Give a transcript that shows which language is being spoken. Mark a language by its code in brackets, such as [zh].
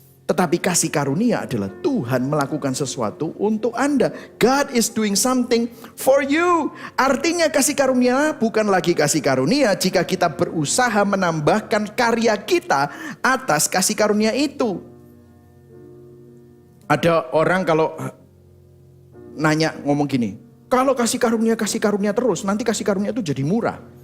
[id] Tetapi kasih karunia adalah Tuhan melakukan sesuatu untuk Anda. [en] God is doing something for you. [id] Artinya kasih karunia bukan lagi kasih karunia jika kita berusaha menambahkan karya kita atas kasih karunia itu. Ada orang kalau nanya ngomong gini, kalau kasih karunia terus, nanti kasih karunia itu jadi murah.